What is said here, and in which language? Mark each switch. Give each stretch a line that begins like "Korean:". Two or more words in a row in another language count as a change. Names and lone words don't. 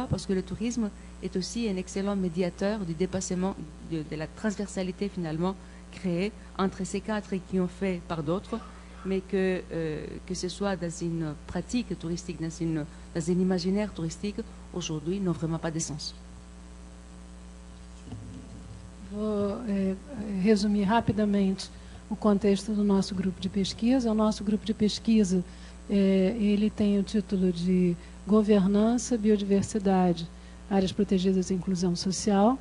French: Parce que le tourisme est aussi un excellent médiateur du dépassement de la transversalité finalement créée entre ces quatre qui ont fait par d'autres, mais que ce soit dans une pratique touristique, dans un imaginaire touristique, aujourd'hui n'ont vraiment pas de sens.
Portuguese: Vou resumir rapidamente o contexto do nosso grupo de pesquisa. O nosso grupo de pesquisa ele tem o título de Governança, Biodiversidade, Áreas Protegidas e Inclusão Social.